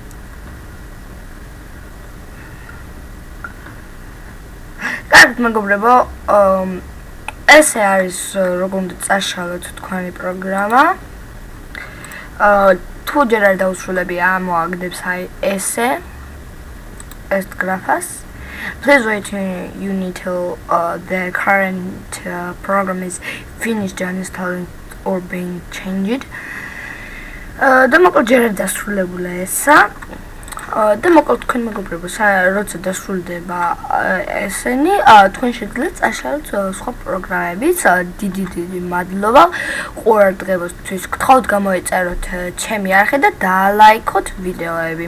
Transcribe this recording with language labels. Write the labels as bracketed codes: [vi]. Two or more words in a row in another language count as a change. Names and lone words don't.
[ka] კარგად მეგობრებო, ესე არის როგორ უნდა წაშალოთ თქვენი პროგრამა. თუ ჯერ არ დაუსრულებია ამოაგდებს აი ესე ეს გრაფას. [en] Please wait until the current program is finished uninstalling or being changed. [ka] და მოკლედ ჯერ არ დასრულებულა ესა. და მოკლედ თქვენ მეგობრებო, როცა დასრულდება ესენი, თქვენ შეგიძლიათ წაშალოთ სხვა პროგრამებიც. დიდი მადლობა ყურადღებისთვის. გთხოვთ გამოიწეროთ ჩემი არხი და დაალაიქოთ ვიდეოები.